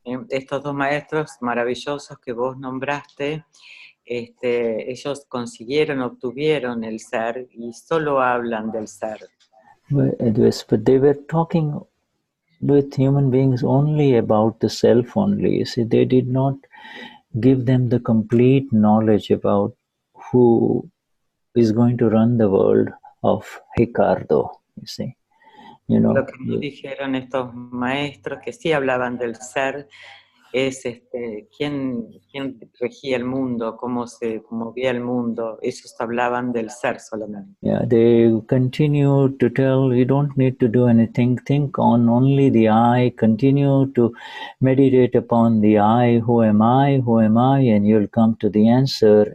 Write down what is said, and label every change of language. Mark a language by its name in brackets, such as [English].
[Spanish] Estos dos maestros maravillosos que vos nombraste, ellos consiguieron, obtuvieron el ser y solo hablan del ser. [English] But they were talking with human beings only about the self only. You see, they did not give them the complete knowledge about who is going to run the world of Ricardo, you see. You know, [Spanish] lo que nos dijeron estos maestros que sí hablaban del ser es quién regía el mundo, cómo se movía el mundo. Ellos hablaban del ser solamente. [English] Yeah, they continue to tell you don't need to do anything, think on only the I, continue to meditate upon the I, who am I, and you'll come to the answer.